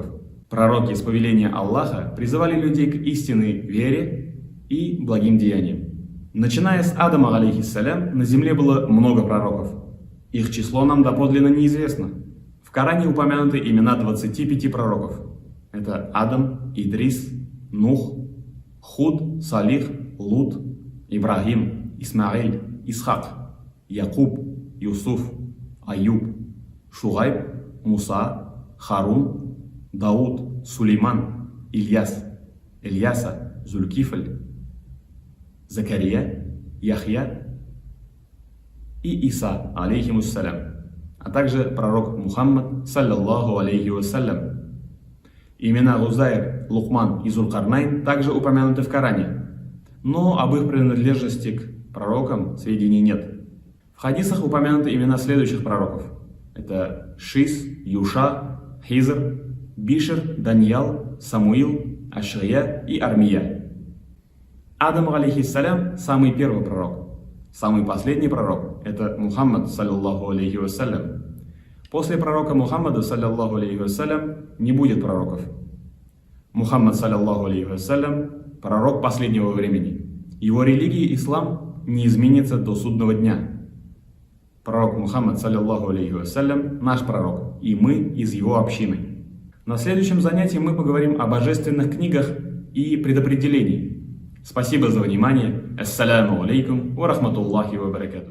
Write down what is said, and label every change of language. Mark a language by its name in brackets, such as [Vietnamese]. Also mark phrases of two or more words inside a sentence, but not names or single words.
[Russian] Пророки с повеления Аллаха призывали людей к истинной вере и благим деяниям. Начиная с Адама, алейхиссалям, на земле было много пророков. Их число нам доподлинно неизвестно. В Коране упомянуты имена 25 пророков. Это Адам, Идрис, Нух, Худ, Салих, Лут, Ибрагим, Исмаиль, Исхак, Якуб, Юсуф, Аюб, Шугайб, Муса, Харун, Дауд, Сулейман, Ильяс, Ильяса, Зулькифль, Закария, Яхья и Иса, алейхимуссалям, а также пророк Мухаммад, [Arabic] صلى الله عليه وسلم. [Russian] Имена Гузайр, Лукман и Зулкарнайн также упомянуты в Коране, но об их принадлежности к пророкам сведений нет. В хадисах упомянуты имена следующих пророков. Это Шис, Юша, Хизр, Бишр, Даниял, Самуил, Ашрия и Армия. Адам, алейхиссалям, самый первый пророк. Самый последний пророк – это Мухаммад, [Arabic] صلى الله عليه وسلم. [Russian] После пророка Мухаммада, [Arabic] صلى الله عليه وسلم, [Russian] не будет пророков. Мухаммад, [Arabic] صلى الله عليه وسلم, [Russian] пророк последнего времени. Его религия, ислам, не изменится до судного дня. Пророк Мухаммад, [Arabic] صلى الله عليه وسلم, [Russian] наш пророк, и мы из его общины. На следующем занятии мы поговорим о божественных книгах и предопределении. Спасибо за внимание. [Arabic] السلام عليكم ورحمة الله وبركاته.